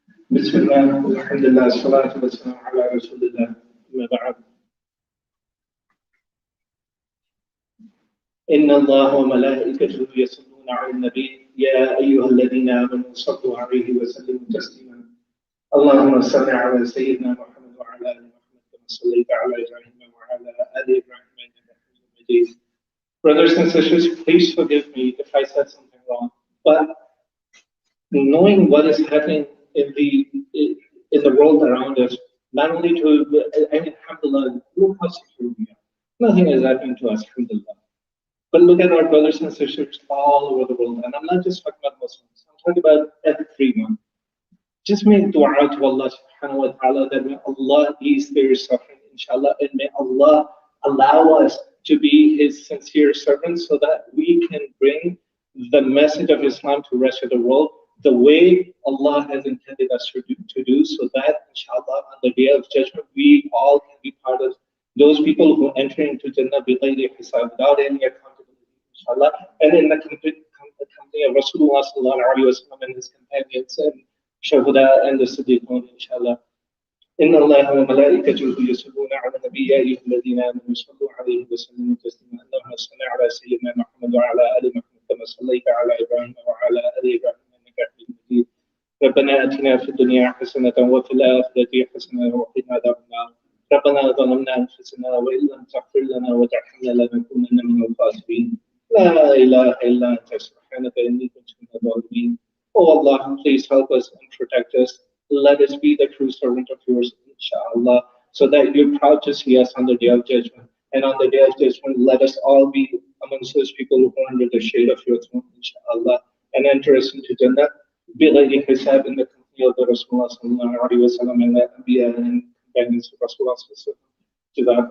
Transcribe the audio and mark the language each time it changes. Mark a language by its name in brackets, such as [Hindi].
[Arabic] بسم الله والحمد لله والصلاة والسلام على رسول الله أما بعد إن الله وملائكته يصلون على النبي يا أيها الذين آمنوا صلوا عليه وسلموا تسليما اللهم صل على سيدنا محمد وعلى آل محمد كما صليت على إبراهيم وعلى آل إبراهيم إنك حميد مجيد. [English] Brothers and sisters, please forgive me if I said something wrong, but knowing what is happening in the world around us, not only to, I mean, alhamdulillah, look how secure we are. Nothing is happening to us, alhamdulillah. But look at our brothers and sisters all over the world. And I'm not just talking about Muslims, I'm talking about everyone. Just make dua to Allah subhanahu wa ta'ala that may Allah ease their suffering, inshallah, and may Allah allow us to be His sincere servants so that we can bring the message of Islam to the rest of the world the way Allah has intended us to do, so that, inshallah, on the day of judgment, we all can be part of those people who enter into Jannah bighayri hisab, without any accountability, inshallah, and in the company of Rasulullah sallallahu alaihi wasallam and his companions and Shahuda and the Siddiqun, inshallah. [Arabic] إن الله وملائكته يصلون على النبي يا أيها الذين آمنوا صلوا عليه وسلموا تسليما اللهم صل على سيدنا محمد وعلى آل محمد كما صليت على إبراهيم وعلى آل إبراهيم إنك حميد مجيد ربنا آتنا في الدنيا حسنة وفي الآخرة حسنة وقنا عذاب النار ربنا ظلمنا أنفسنا وإن لم تغفر لنا وترحمنا لنكونن من الخاسرين لا إله إلا أنت سبحانك إني كنت من الظالمين. [English] Oh Allah, please help us and protect us. Let us be the true servant of yours, inshallah, so that you're proud to see us on the day of judgment. And on the day of judgment, let us all be amongst those people who are under the shade of your throne, inshallah, and enter us into Jannah, bighayri hisab, in the company of the Rasulullah sallallahu alaihi wasallam and the Anbiya and companions of Rasulullah sallallahu alaihi wasallam.